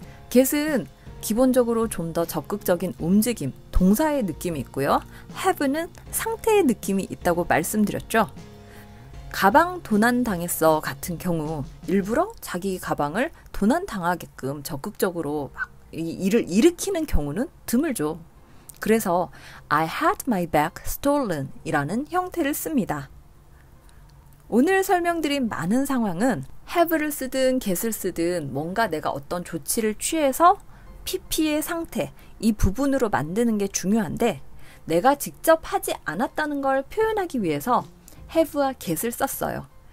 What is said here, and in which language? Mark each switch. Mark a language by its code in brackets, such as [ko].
[ko] get은 기본적으로 좀 더 적극적인 움직임, 동사의 느낌이 있고요. have는 상태의 느낌이 있다고 말씀드렸죠. 가방 도난당했어 같은 경우 일부러 자기 가방을 도난당하게끔 적극적으로 막 이 일을 일으키는 경우는 드물죠. 그래서 [en] I had my bag stolen [ko] 이라는 형태를 씁니다. 오늘 설명드린 많은 상황은 have를 쓰든 get을 쓰든 뭔가 내가 어떤 조치를 취해서 PP의 상태, 이 부분으로 만드는 게 중요한데 내가 직접 하지 않았다는 걸 표현하기 위해서 have와 get을 썼어요.